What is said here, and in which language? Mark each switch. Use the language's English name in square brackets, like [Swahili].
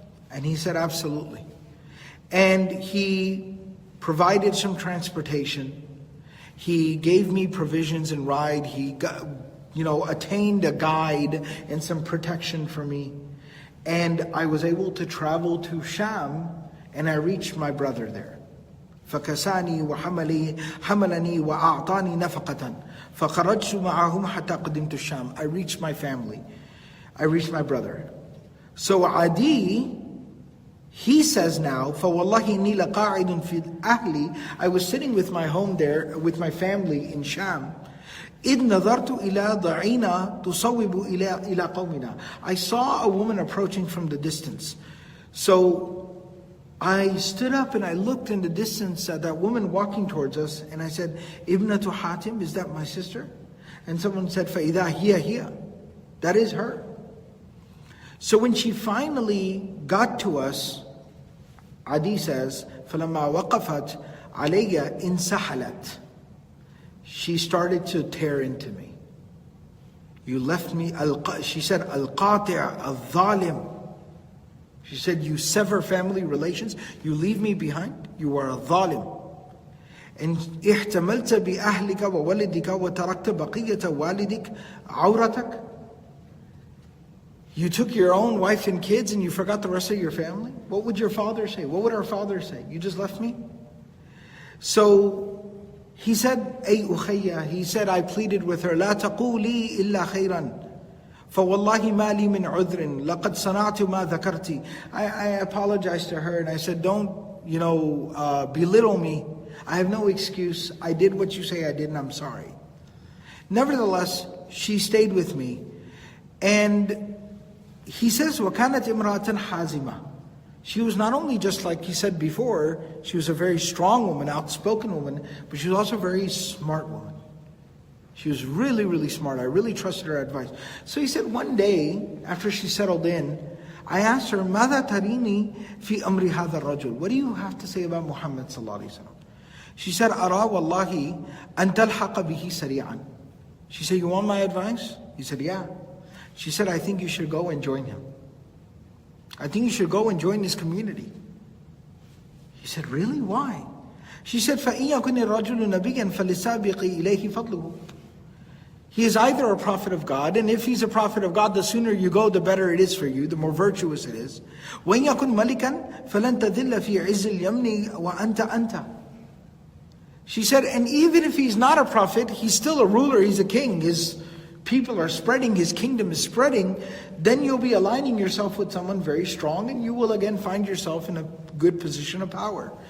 [English] And he said, absolutely. And he provided some transportation. He gave me provisions and ride. He attained a guide and some protection for me. And I was able to travel to Sham, and I reached my brother there. [Arabic] فَكَسَانِي وَحَمَلَنِي وَأَعْطَانِي نَفَقَةً فَخَرَجْتُ مَعَهُمْ حَتَّى قَدِمْتُ الشَّامِ. [English] I reached my family. I reached my brother. So Adiy, he says now, [Arabic] فَوَاللَّهِ إِنِّي لَقَاعِدٌ فِي أَهْلِي. [English] I was sitting with my home there, with my family in Sham. [Arabic] إِذْ نَظَرْتُ إِلَىٰ ضَعِينَا تُصَوِّبُ إِلَىٰ قَوْمِنَا. [English] I saw a woman approaching from the distance. So I stood up and I looked in the distance at that woman walking towards us, and I said, Ibnatu Hatim, is that my sister? And someone said, [Arabic] فَإِذَا هِيَ. [English] That is her. So when she finally got to us, Adiy says, [Arabic] فَلَمَّا وَقَفَتْ عَلَيَّ إِنْسَحَلَتْ. [English] She started to tear into me. You left me, she said, [Arabic] al-qati' al-zalim. [English] She said, you sever family relations, you leave me behind, you are a zalim. [Arabic] And احتملت بأهلك وولدك وتركت بقية والدك عورتك. [English] You took your own wife and kids and you forgot the rest of your family? What would your father say? What would our father say? You just left me? So he said, Ay ukhayya, he said, I pleaded with her, [Arabic] لا تقولي إلا خيرا فوالله ما لي من عذر لقد صنعت ما ذكرتي. [English] I apologized to her and I said, don't, belittle me. I have no excuse. I did what you say I did and I'm sorry. Nevertheless, she stayed with me. And he says, [Arabic] وَكَانَتْ إِمْرَأَةً حَازِمَةً. [English] She was not only just like he said before, she was a very strong woman, outspoken woman, but she was also a very smart woman. She was really, really smart. I really trusted her advice. So he said one day, after she settled in, I asked her, [Arabic] ماذا تريني في أمر هذا الرجل? [English] What do you have to say about Muhammad sallallahu alaihi wasallam? She said, [Arabic] أرى والله أن تلحق به سريعا. [English] She said, you want my advice? He said, yeah. She said, I think you should go and join him. I think you should go and join this community. He said, really? Why? She said, [Arabic] فَإِن يَكُنِ الرَّجُلُ نَبِيًّا فَلِسَابِقِ إِلَيْهِ فَضْلُهُ. [English] He is either a prophet of God, and if he's a prophet of God, the sooner you go, the better it is for you, the more virtuous it is. [Arabic] وَإِن يَكُنْ مَلِكًا فَلَن تَذِلَّ فِي عِزِّ الْيَمْنِ وَأَنْتَ أَنْتَ. [English] She said, and even if he's not a prophet, he's still a ruler, he's a king, his people are spreading, his kingdom is spreading, then you'll be aligning yourself with someone very strong, and you will again find yourself in a good position of power.